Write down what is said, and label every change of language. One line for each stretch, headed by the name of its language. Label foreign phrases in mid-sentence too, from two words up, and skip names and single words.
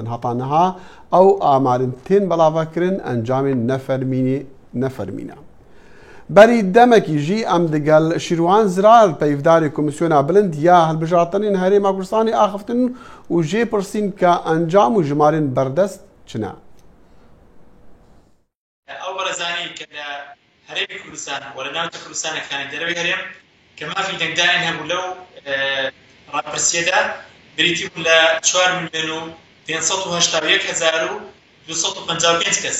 Kurdish: Heta niha ew amarên tên belavekirin encamên nefermîne. Berî demekî jî em digel Şîrwan Zirar peyvdarê Komîsyona Bilind ya hilbijartinên Herêma Kurdistanê axiftin û jê pirsîn ke encam û jimarên berdest çi ne.
Central Kurdish: ئەو بەرەزانی کە لە هەرێمی کوردستان و لە ناوچە کوردستانەکانی دەرەوەی هەرێم کە مافی دەنگدانین هەبوو لەو ڕاپرسیەدا بریتی بوو لە 4,581,255 کەس.